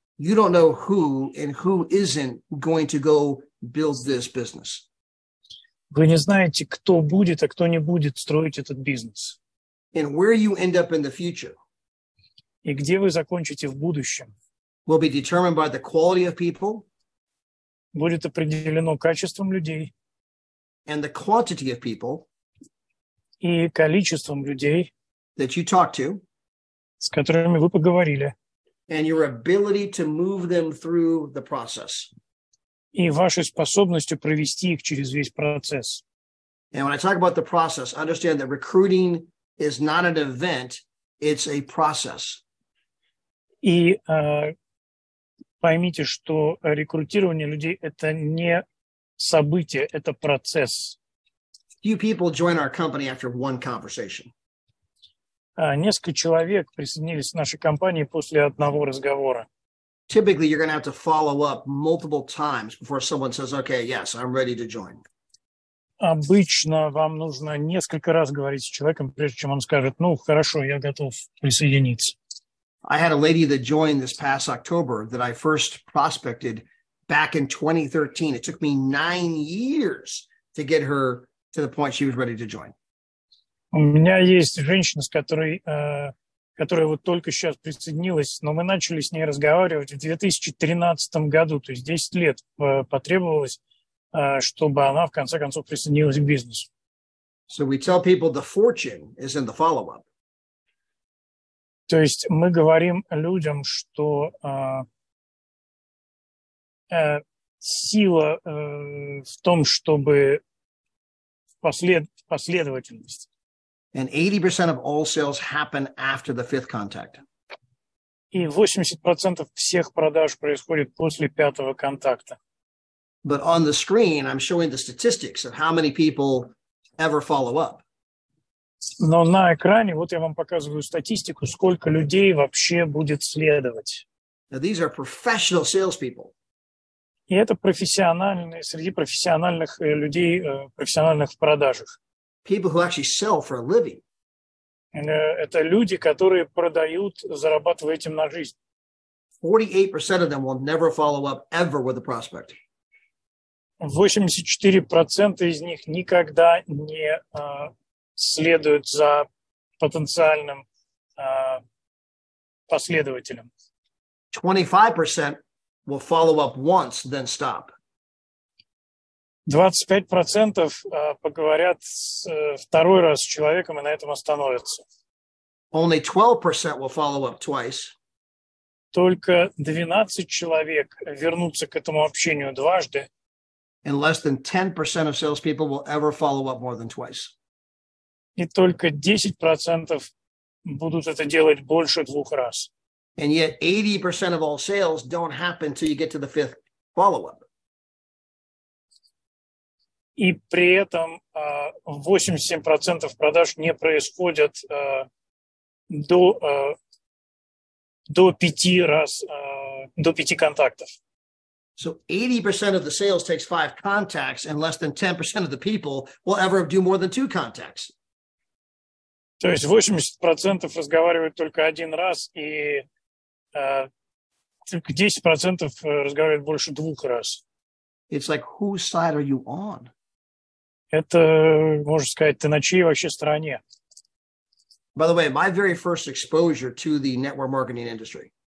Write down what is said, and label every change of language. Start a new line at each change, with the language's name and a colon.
English: You don't know who and who isn't going to go build this business.
Russian: Вы не знаете, кто будет, а кто не будет строить этот бизнес.
English: And where you end up in the future
Russian: И где вы закончите в будущем.
English: will be determined by the quality of people
Russian: будет определено качеством людей
English: and the quantity of people
Russian: и количеством людей,
English: that you talk to,
Russian: с которыми вы поговорили,
English: and your ability to move them through the process.
Russian: и вашей способностью провести их через весь процесс.
English: And when I talk about the process, understand that recruiting is not an event, it's a process.
Russian: И поймите, что рекрутирование людей – это не событие, это процесс.
English: Few people join our company after one conversation.
Russian: Несколько человек присоединились к нашей компании после одного разговора.
English: Typically, you're going to have to follow up multiple times before someone says, okay, yes, I'm ready to join.
Russian: Обычно вам нужно несколько раз говорить с человеком, прежде чем он скажет, ну, хорошо, я готов присоединиться.
English: I had a lady that joined this past October that I first prospected back in 2013. It took me 9 years to get her to the point she was ready to join.
Russian: У меня есть женщина, с которой, которая вот только сейчас присоединилась, но мы начали с ней разговаривать в 2013 году, то есть 10 лет потребовалось, чтобы она в конце концов присоединилась к бизнесу.
English: So we tell people the fortune is in the follow-up.
Russian: То есть мы говорим людям, что сила в том, чтобы последовательность.
English: And 80% of all sales happen after the fifth contact.
Russian: И 80% всех продаж происходит после пятого контакта.
English: But on the screen, I'm showing the statistics of how many people ever follow up.
Russian: Но на экране, вот я вам показываю статистику, сколько людей вообще будет следовать.
English: Now, these are professional salespeople.
Russian: И это профессиональные, среди профессиональных людей, профессиональных в продажах.
English: People who actually sell for a living.
Russian: Это люди, которые продают, зарабатывая этим на жизнь.
English: 48% of them will never follow up ever with a prospect.
Russian: 84% из них никогда не следуют за потенциальным последователем.
English: 25% will follow up once, then stop.
Russian: 25% поговорят второй раз с человеком и на этом остановятся.
English: Only 12% will follow up twice.
Russian: Только 12 человек вернутся к этому общению дважды.
English: And less than 10% of salespeople will ever follow up more than twice.
Russian: И только 10% будут это делать больше 2 раз.
English: And yet 80% of all sales don't happen until you get to the fifth follow-up.
Russian: И при этом 87% продаж не происходят до 5 раз, до 5 контактов.
English: So 80% of the sales takes 5 contacts, and less than 10% of the people will ever do more than 2 contacts.
Russian: То есть 80% разговаривают только один раз, и только 10% разговаривают больше 2 раз.
English: It's like, whose side are you on?
Russian: Это, можно сказать, ты на чьей вообще стороне?
English: By the way, my very first exposure to the network marketing industry